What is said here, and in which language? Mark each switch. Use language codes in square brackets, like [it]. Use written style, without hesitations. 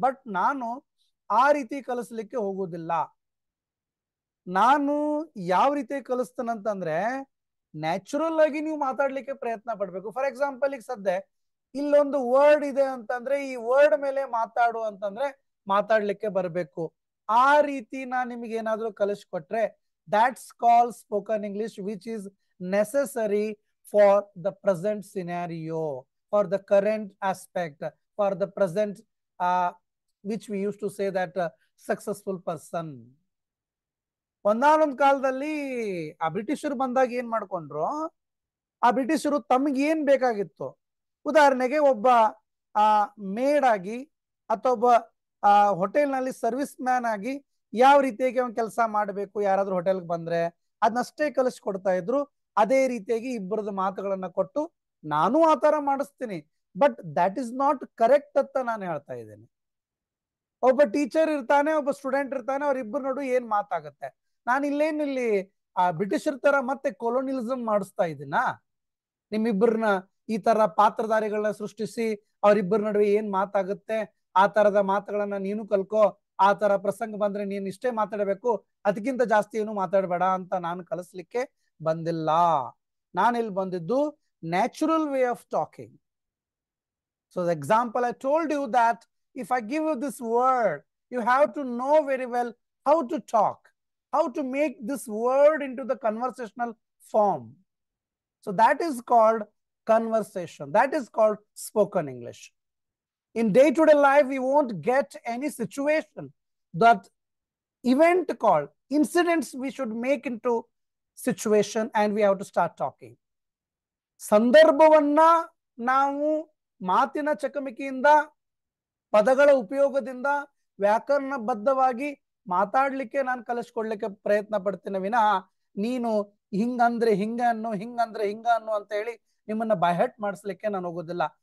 [kn] But ನಾನು ಆ ರೀತಿ ಕಲಿಸ್ಲಿಕ್ಕೆ ಹೋಗುದಿಲ್ಲ. ನಾನು ಯಾವ ರೀತಿ ಕಲಿಸ್ತೇನಂತಂದ್ರೆ ನ್ಯಾಚುರಲ್ ಆಗಿ ನೀವು ಮಾತಾಡ್ಲಿಕ್ಕೆ ಪ್ರಯತ್ನ ಪಡ್ಬೇಕು. [en] for example, [kn] ಈಗ ಸದ್ಯ ಇಲ್ಲೊಂದು ವರ್ಡ್ ಇದೆ ಅಂತಂದ್ರೆ ಈ ವರ್ಡ್ ಮೇಲೆ ಮಾತಾಡು ಅಂತಂದ್ರೆ ಮಾತಾಡ್ಲಿಕ್ಕೆ ಬರಬೇಕು. ಆ ರೀತಿ ನಾ ನಿಮಗೆ ಏನಾದ್ರೂ ಕಲಿಸ್ಕೊಟ್ರೆ [en] that's called spoken English, which is necessary for the present scenario, for the current aspect, for the present which we used to say that successful person. [kn] ಒಂದಾನೊಂದ್ ಕಾಲದಲ್ಲಿ ಆ ಬ್ರಿಟಿಷರು ಬಂದಾಗ ಏನ್ ಮಾಡ್ಕೊಂಡ್ರು, ಆ ಬ್ರಿಟಿಷರು ತಮ್ಗೆ ಏನ್ ಬೇಕಾಗಿತ್ತು, ಉದಾಹರಣೆಗೆ ಒಬ್ಬ ಮೇಡ್ ಆಗಿ ಅಥವಾ ಒಬ್ಬ ಹೋಟೆಲ್ ನಲ್ಲಿ ಸರ್ವಿಸ್ ಮ್ಯಾನ್ ಆಗಿ ಯಾವ ರೀತಿಯಾಗಿ ಅವ್ನು ಕೆಲಸ ಮಾಡಬೇಕು, ಯಾರಾದ್ರೂ ಹೋಟೆಲ್ಗೆ ಬಂದ್ರೆ ಅದನ್ನಷ್ಟೇ ಕಲಿಸ್ಕೊಡ್ತಾ ಇದ್ರು. ಅದೇ ರೀತಿಯಾಗಿ ಇಬ್ಬರದ ಮಾತುಗಳನ್ನ ಕೊಟ್ಟು ನಾನು ಆ ತರ ಮಾಡಿಸ್ತೀನಿ. [en] but that is not correct [kn] ಅಂತ ನಾನು ಹೇಳ್ತಾ ಇದ್ದೇನೆ. ಒಬ್ಬ ಟೀಚರ್ ಇರ್ತಾನೆ, ಒಬ್ಬ ಸ್ಟೂಡೆಂಟ್ ಇರ್ತಾನೆ, ಅವ್ರಿಬ್ಬರು ನೋಡು ಏನ್ ಮಾತಾಗತ್ತೆ. ನಾನು ಇಲ್ಲಿ ಆ ಬ್ರಿಟಿಷರ್ ತರ ಮತ್ತೆ ಕೊಲೋನಿಯಲಿಸಂ ಮಾಡಿಸ್ತಾ ಇದ್ದೀನಾ? ನಿಮ್ಮಿಬ್ಬರನ್ನ ಈ ತರ ಪಾತ್ರಧಾರಿಗಳನ್ನ ಸೃಷ್ಟಿಸಿ ಅವರಿಬ್ಬರ ನಡುವೆ ಏನ್ ಮಾತಾಗುತ್ತೆ ಆ ತರದ ಮಾತುಗಳನ್ನ ನೀನು ಕಲ್ಕೋ, ಆ ತರ ಪ್ರಸಂಗ ಬಂದ್ರೆ ನೀನ್ ಇಷ್ಟೇ ಮಾತಾಡಬೇಕು, ಅದಕ್ಕಿಂತ ಜಾಸ್ತಿ ಏನು ಮಾತಾಡಬೇಡ ಅಂತ ನಾನು ಕಲಿಸ್ಲಿಕ್ಕೆ ಬಂದಿಲ್ಲ. ನಾನಿಲ್ಲಿ ಬಂದಿದ್ದು [en] Natural way of talking. So the example I told you that if I give you this word, you have to know very well how to talk, how to make this word into the conversational form. So that is called conversation. That is called spoken English. In day-to-day life, we won't get any situation, that event called incidents we should make into situation and we have to start talking. [kn] ಸಂದರ್ಭವನ್ನ ನಾವು ಮಾತಿನ ಚಕಮಕಿಯಿಂದ ಪದಗಳ ಉಪಯೋಗದಿಂದ ವ್ಯಾಕರಣಬದ್ಧವಾಗಿ ಮಾತಾಡ್ಲಿಕ್ಕೆ ನಾನು ಕಲಿಸ್ಕೊಡ್ಲಿಕ್ಕೆ ಪ್ರಯತ್ನ ಪಡ್ತೀನಿ ವಿನಃ ನೀನು ಹಿಂಗಂದ್ರೆ ಹಿಂಗ ಅನ್ನು ಹಿಂಗಂದ್ರೆ ಹಿಂಗ ಅನ್ನು ಅಂತ ಹೇಳಿ ನಿಮ್ಮನ್ನ ಬೈಹಟ್ ಮಾಡಿಸ್ಲಿಕ್ಕೆ ನಾನು ಹೋಗೋದಿಲ್ಲ.